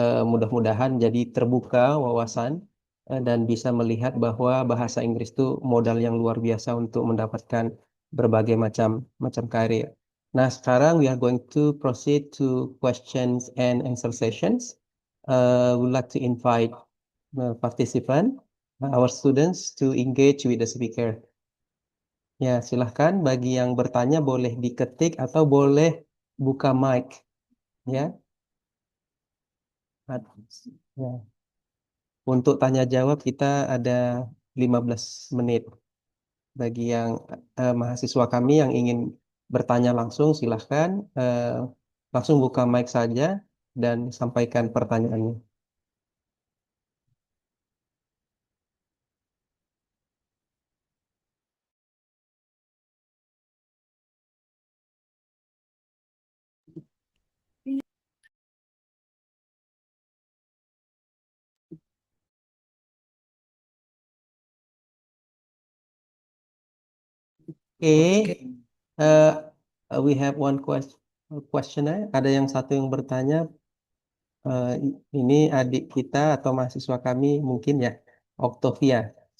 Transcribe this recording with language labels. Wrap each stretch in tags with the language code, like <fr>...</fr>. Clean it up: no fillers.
<id>Mudah-mudahan jadi terbuka wawasan dan bisa melihat bahwa bahasa Inggris itu modal yang luar biasa untuk mendapatkan berbagai macam karir. Nah, sekarang</id> <en>we are going to proceed to questions and answer sessions. Would like to invite participant, our students to engage with the speaker.</en> <id>Ya, silahkan bagi yang bertanya boleh diketik atau boleh buka mic, ya. Ya. Untuk tanya jawab kita ada 15 menit. Bagi yang mahasiswa kami yang ingin bertanya langsung, silahkan langsung buka mic saja dan sampaikan pertanyaannya.</id> <en>Oke, we have one question.</en> <id>questionnya. Ada yang satu yang bertanya, ini adik kita atau mahasiswa kami mungkin ya, Octavia.</id>